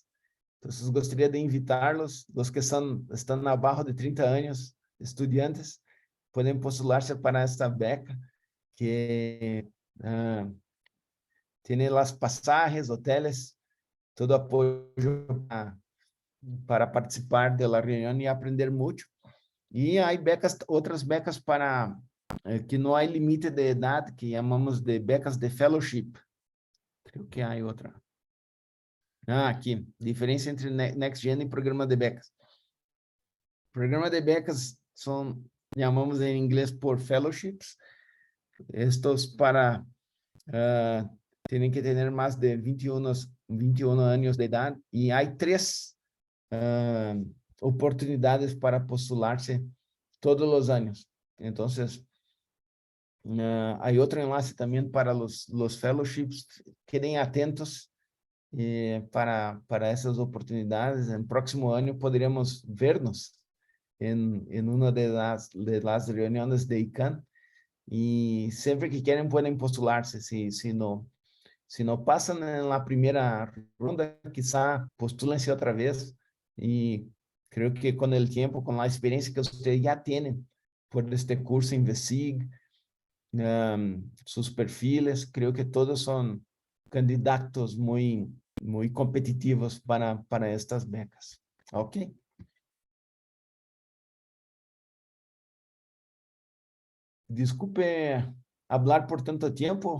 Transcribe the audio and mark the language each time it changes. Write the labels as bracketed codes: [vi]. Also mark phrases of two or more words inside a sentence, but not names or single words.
[es] Entonces, gostaria de invitarlos, los que están abajo de 30 años, estudiantes, pueden postularse para esta beca que tiene las pasajes, hoteles, todo apoyo para participar de la reunión y aprender mucho. Y hay otras becas para que no hay límite de edad, que llamamos de becas de fellowship. Creo que hay otra. [pt] Ah, aqui. Diferença entre Next Gen e programa de becas. [es] Programa de becas son, llamamos en inglés por fellowships. Estos para, tienen que tener más de 21 años de edad y hay 3 oportunidades para postularse todos los años. Entonces, hay otro enlace también para los fellowships. Queden atentos [pt] para essas oportunidades. No próximo ano poderíamos ver-nos em uma das reuniões de ICANN. E sempre que querem, podem postular-se. Se não passam na primeira ronda, [es] quizá postúlense [pt] outra vez. E creio que com o tempo, com a experiência que vocês já têm por este curso InvestiG, [es] sus perfiles, creo que todos son candidatos muy competitivos para estas becas. [pt] Ok. [es] Disculpe hablar por tanto tiempo.